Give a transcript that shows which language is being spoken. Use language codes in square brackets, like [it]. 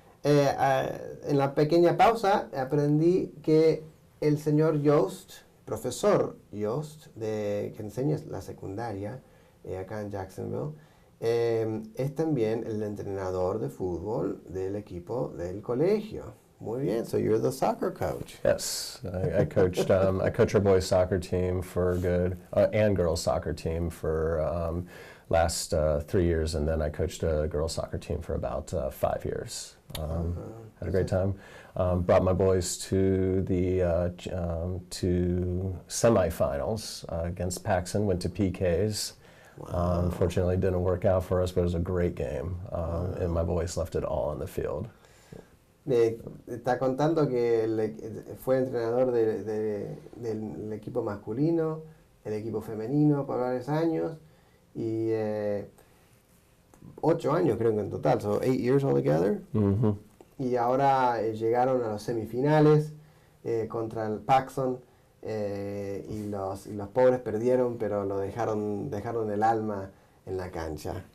[es] En la pequeña pausa aprendí que el señor Yost, profesor Yost, que enseña la secundaria acá en Jacksonville, es también el entrenador de fútbol del equipo del colegio. Muy bien, [en] so you're the soccer coach. Yes, I coached. I coach our boys soccer team for good, and girls soccer team for last 3 years, and then I coached a girls soccer team for about 5 years. Had a great time. Brought my boys to the to semifinals against Paxson. Went to PKs. Wow. Unfortunately, it didn't work out for us, but it was a great game, and my boys left it all on the field. [es] Está contando que fue entrenador del equipo masculino, el equipo femenino por varios años y 8 años creo que en total, [en] so 8 years altogether. Mm-hmm. [es] Y ahora llegaron a los semifinales contra el Paxson y los pobres perdieron, pero lo dejaron el alma en la cancha.